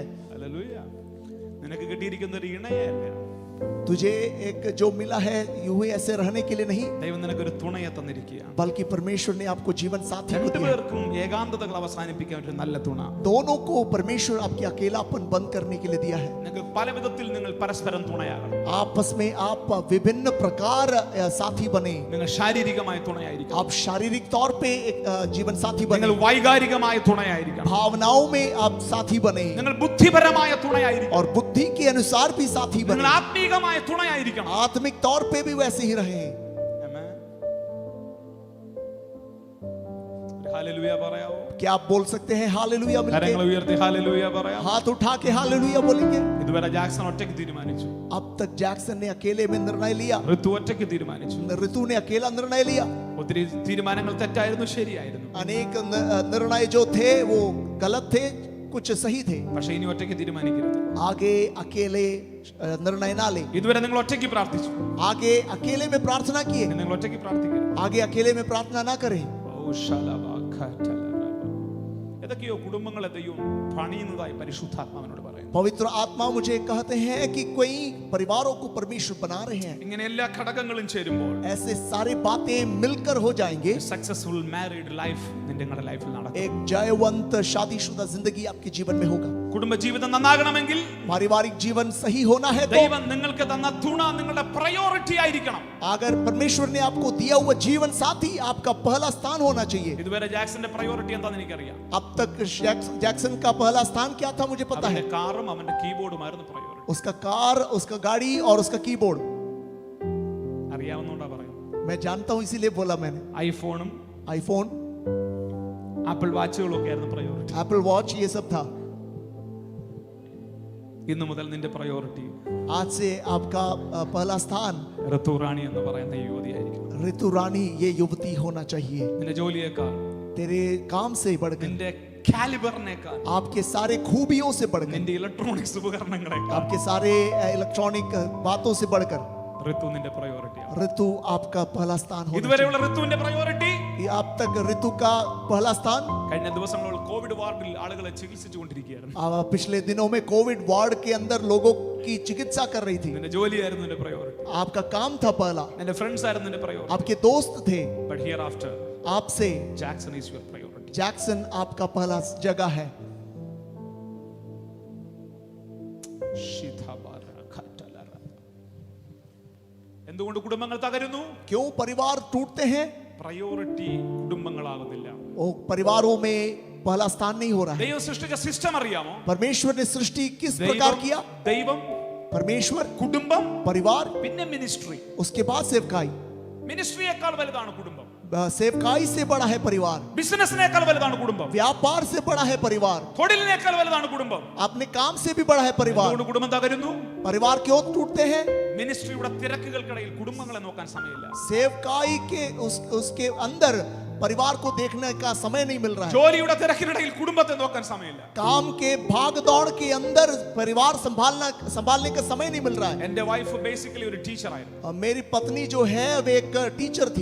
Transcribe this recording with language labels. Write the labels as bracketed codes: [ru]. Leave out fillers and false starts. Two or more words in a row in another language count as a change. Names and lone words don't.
[ml] ഹല്ലേലൂയ. നിനക്ക് കിട്ടിയിരിക്കുന്ന ഒരു ഇണയല്ല, [hi] तुझे एक जो मिला है यूं ही ऐसे रहने के लिए नहीं, [ml] ദൈവം നിനക്കൊരു തുണയെ തന്നിരിക്കുകയാണ്. [hi] बल्कि परमेश्वर ने आपको जीवन साथी को दिया। [ml] രണ്ടുപേർക്കും ഏകാന്തതകൾ അവസാനിപ്പിക്കാൻ ഒരു നല്ല തുണ. [hi] दोनों को परमेश्वर आपके अकेलापन बंद करने के लिए दिया है। [ml] നിങ്ങൾക്ക് പല വിധത്തിൽ നിങ്ങൾ പരസ്പരം തുണയാകണം. [hi] आपस में आप विभिन्न प्रकार साथी बने। [ml] നിങ്ങൾ ശാരീരികമായ തുണയായിരിക്കണം, [hi] आप शारीरिक तौर पे एक जीवन साथी [ml] നിങ്ങൾ [hi] बने, [ml] വൈകാരികമായ തുണയായിരിക്കണം, [hi] भावनाओं में आप साथी बने, [ml] നിങ്ങൾ ബുദ്ധിപരമായ തുണയായിരിക്കണം, [hi] और बुद्धि के अनुसार भी साथी [ml] നിങ്ങൾ [hi] बने। [ml] ആത്മീകമായ തുണയായിരിക്കണം. [hi] आत्मिक तौर पे भी वैसे ही रहे। [ml] ആമേൻ. ഒരു ഹല്ലേലൂയ പറയാവോ? [hi] क्या आप बोल सकते हैं हालेलुया मिलके? [ml] കരങ്ങൾ ഉയർത്തി ഹല്ലേലൂയ പറയാം. [hi] हाथ उठा के हालेलुया बोलेंगे। [ml] ഇതുവരെ ജാക്സൺ ഒറ്റയ്ക്ക് തീരുമാനിച്ചു, [hi] अब तक जैक्सन ने अकेले में निर्णय लिया, [ml] ഋതു ഒറ്റയ്ക്ക് തീരുമാനിച്ചു. [hi] ऋतु ने अकेला निर्णय लिया। [ml] ഒത്തിരി തീരുമാനങ്ങൾ തെറ്റായിരുന്നു, ശരിയായിരുന്നു. [hi] अनेक निर्णय जो थे वो गलत थे, कुछ सही थे। [ml] പക്ഷേ ഇനി ഒറ്റയ്ക്ക് തീരുമാനിക്കരുത്. [hi] आगे अकेले निर्णय ना ले। [ml] ഇതുവരെ നിങ്ങൾ ഒറ്റയ്ക്ക് പ്രാർത്ഥിച്ചു, [hi] आगे अकेले में प्रार्थना किए, [ml] ഇനി നിങ്ങൾ ഒറ്റയ്ക്ക് പ്രാർത്ഥിക്കരുത്. [hi] आगे अकेले में प्रार्थना ना करें। [ml] ഏതൊക്കെയോ കുടുംബങ്ങളെ ദൈവം പണിയുന്നതായി പരിശുദ്ധാത്മാവിനോട് പറയും. [hi] पवित्र आत्मा मुझे कहते हैं कि कोई परिवारों को परमेश्वर बना रहे हैं। [ml] ഇങ്ങനെ എല്ലാ ഘടകങ്ങളും ചേരുമ്പോൾ [hi] ऐसे सारी बातें मिलकर हो जाएंगे, [en] successful married life [ml] നിങ്ങളുടെ ലൈഫിൽ നടക്കും. [hi] एक जयवंत शादीशुदा जिंदगी आपके जीवन में होगा। [ml] കുടുംബ ജീവിതം നന്നാകണമെങ്കിൽ [hi] पारिवारिक जीवन सही होना है तो [ml] ദൈവം നിങ്ങൾക്ക് തന്ന തുണ നിങ്ങളുടെ പ്രയോറിറ്റി ആയിരിക്കണം. [hi] अगर परमेश्वर ने आपको दिया हुआ जीवन साथी आपका पहला स्थान होना चाहिए। [ml] ഇതുവരെ ജാക്സന്റെ പ്രയോറിറ്റി എന്താണെന്ന് എനിക്കറിയാം. [hi] अब तक जैक्सन का पहला स्थान क्या था मुझे पता है। [ml] അവന്റെ കാറും അവന്റെ കീബോർഡുമായിരുന്നു പ്രയോറിറ്റി. [hi] उसका कार, उसका गाड़ी और उसका कीबोर्ड। [ml] അറിയാവുന്നതുകൊണ്ടാ പറയുന്നത്. [hi] मैं जानता हूं इसीलिए बोला मैंने। [ml] ഐഫോണും [hi] आईफोन, [ml] ആപ്പിൾ വാച്ചുകളും ഒക്കെ ആയിരുന്നു പ്രയോറിറ്റി. [hi] एप्पल वॉच, ये सब था। [ml] ഇന്നു മുതൽ നിന്റെ പ്രയോറിറ്റി [hi] आज से आपका पहला स्थान [ml] ഋതു റാണി എന്ന് പറയുന്ന ഈ യുവതിയായിരിക്കും. [hi] ऋतु रानी ये युवती होना चाहिए। [ml] നിന്റെ ജോലിയേക്കാൾ, [hi] तेरे काम से बढ़कर, [ml] നിന്റെ കാലിബറിനേക്കാൾ, [hi] आपके सारे खूबियों से बढ़कर, [ml] നിന്റെ ഇലക്ട്രോണിക്സ് ഉപകരണങ്ങളെക്കാൾ [hi] आपके सारे इलेक्ट्रॉनिक बातों से बढ़कर [ml] ഋതു നിന്റെ പ്രയോറിറ്റിയാണ്. [hi] ऋतु आपका पहला स्थान होना [ml] ഇതുവരെയുള്ള ഋതുവിന്റെ പ്രയോറിറ്റി [hi] चाहिए। अब तक ऋतु का पहला स्थान, [ml] കഴിഞ്ഞ ദിവസങ്ങളിൽ കോവിഡ് വാർഡിൽ ആളുകളെ ചികിത്സിച്ചുകൊണ്ടിരിക്കുകയായിരുന്നു. [hi] पिछले दिनों में कोविड वार्ड के अंदर लोगों की चिकित्सा कर रही थी। [ml] നിന്റെ ജോലിയായിരുന്നു നിന്റെ പ്രയോറിറ്റി, [hi] आपका काम था पहला, [ml] നിന്റെ ഫ്രണ്ട്സ് ആയിരുന്നു നിന്റെ പ്രയോറിറ്റി. [hi] आपके दोस्त थे। [en] But here after [hi] आपसे [en] Jackson is your priority. [hi] जैक्सन आपका पहला जगह है। [ml] എന്തുകൊണ്ട് കുടുംബങ്ങൾ തകരുന്നു? [hi] क्यों परिवार टूटते हैं? [ml] പ്രയോറിറ്റി കുടുംബങ്ങളാകുന്നില്ല. [hi] वो परिवारों में पहला स्थान नहीं हो रहा है. [ml] ദൈവം സൃഷ്ടിച്ച സിസ്റ്റം അറിയാമോ? [hi] परमेश्वर ने सृष्टि किस प्रकार किया? [ml] ദൈവം, [hi] परमेश्वर, [ml] കുടുംബം, [hi] परिवार, [ml] പിന്നെ മിനിസ്ട്രി. [hi] उसके बाद सेवकाई. [ml] മിനിസ്ട്രിയേക്കാൾ വലുതാണ് കുടുംബം. [hi] सेवकाई से बड़ा है परिवार. [ml] ബിസിനസിനേക്കാൾ വലുതാണ് കുടുംബം. [hi] व्यापार से बड़ा है परिवार. [ml] തൊഴിലിനേക്കാൾ വലുതാണ് കുടുംബം. [hi] अपने काम से भी बड़ा है परिवार. [ml] അതുകൊണ്ട് കുടുംബം തകരുന്നു. [hi] परिवार क्यों टूटते हैं? [ml] മിനിസ്ട്രിയുടെ തിരക്കുകൾക്കിടയിൽ കുടുംബങ്ങളെ നോക്കാൻ സമയമില്ല. [hi] सेवकाई के उसके अंदर परिवार को देखने का समय नहीं मिल रहा है. [ml] ജോലിയുടെ തിരക്കിനിടയിൽ കുടുംബത്തെ നോക്കാൻ സമയമില്ല. [hi] काम के भाग दौड़ के अंदर परिवार संभालने का समय नहीं मिल रहा है. [ml] എന്റെ [en] wife basically [ml] ഒരു ടീച്ചർ ആയിരുന്നു. [hi] मेरी पत्नी जो है वो एक टीचर थी